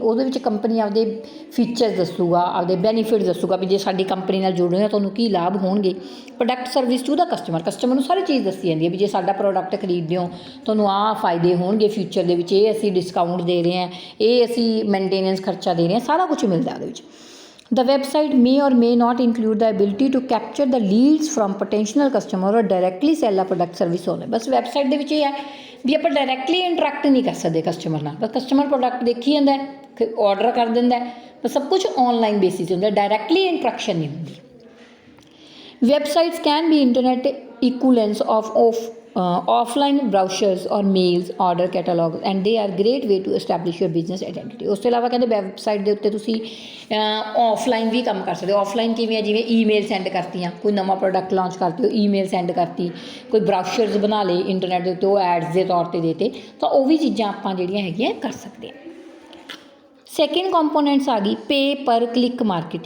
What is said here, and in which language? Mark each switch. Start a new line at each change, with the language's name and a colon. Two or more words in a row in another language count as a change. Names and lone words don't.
Punjabi: ਉਹਦੇ ਵਿੱਚ ਕੰਪਨੀ ਆਪਦੇ ਫੀਚਰਸ ਦੱਸੂਗਾ, ਆਪਦੇ ਬੈਨੀਫਿਟ ਦੱਸੂਗਾ ਵੀ ਜੇ ਸਾਡੀ ਕੰਪਨੀ ਨਾਲ ਜੁੜ ਰਹੇ ਹੋ ਤੁਹਾਨੂੰ ਕੀ ਲਾਭ ਹੋਣਗੇ।
English: Product service to the customer,
Punjabi: ਕਸਟਮਰ ਨੂੰ ਸਾਰੀ ਚੀਜ਼ ਦੱਸੀ ਜਾਂਦੀ ਹੈ ਵੀ ਜੇ ਸਾਡਾ ਪ੍ਰੋਡਕਟ ਖਰੀਦਦੇ ਹੋ ਤੁਹਾਨੂੰ ਆਹ ਫਾਇਦੇ ਹੋਣਗੇ ਫਿਊਚਰ ਦੇ ਵਿੱਚ, ਇਹ ਅਸੀਂ ਡਿਸਕਾਊਂਟ ਦੇ ਰਹੇ ਹਾਂ, ਇਹ ਅਸੀਂ ਮੇਨਟੇਨੈਂਸ ਖਰਚਾ ਦੇ ਰਹੇ ਹਾਂ, ਸਾਰਾ ਕੁਛ ਮਿਲਦਾ ਉਹਦੇ ਵਿੱਚ।
English: The website may or may not include the ability to capture the leads from potential customer or directly sell a product service online।
Punjabi: ਬਸ ਵੈਬਸਾਈਟ ਦੇ ਵਿੱਚ ਇਹ ਹੈ ਵੀ ਆਪਾਂ
English: directly interact
Punjabi: ਨਹੀਂ ਕਰ ਸਕਦੇ ਕਸਟਮਰ ਨਾਲ, ਬਸ
English: customer product
Punjabi: ਦੇਖੀ ਜਾਂਦਾ ਹੈ, ਆਰਡਰ ਕਰ ਦਿੰਦਾ, ਬਸ ਸਭ ਕੁਝ
English: online basis
Punjabi: ਹੁੰਦਾ,
English: directly interaction
Punjabi: ਨਹੀਂ ਹੁੰਦੀ।
English: Websites can be internet equivalents of offline brochures or mails, order catalogs, and they are great way to establish your business identity।
Punjabi: ਉਸ ਤੋਂ ਇਲਾਵਾ ਕਹਿੰਦੇ ਵੈਬਸਾਈਟ ਦੇ ਉੱਤੇ ਤੁਸੀਂ ਆਫਲਾਈਨ ਵੀ ਕੰਮ ਕਰ ਸਕਦੇ ਹੋ। ਆਫਲਾਈਨ ਕਿਵੇਂ ਆ, ਜਿਵੇਂ
English: email send
Punjabi: ਕਰਤੀਆਂ, ਕੋਈ ਨਵਾਂ
English: product launch
Punjabi: ਕਰਤੀ ਹੋ,
English: email send
Punjabi: ਕਰਤੀ, ਕੋਈ ਬਰਾਊਸ਼ਰਸ ਬਣਾ ਲਏ ਇੰਟਰਨੈਟ ਦੇ ਉੱਤੇ, ਉਹ ਐਡਸ ਦੇ ਤੌਰ 'ਤੇ ਦੇਤੇ, ਤਾਂ ਉਹ ਵੀ ਚੀਜ਼ਾਂ ਆਪਾਂ ਜਿਹੜੀਆਂ ਹੈਗੀਆਂ ਕਰ ਸਕਦੇ ਹਾਂ।
English: Second components
Punjabi: ਆ ਗਈ
English: pay per click marketing.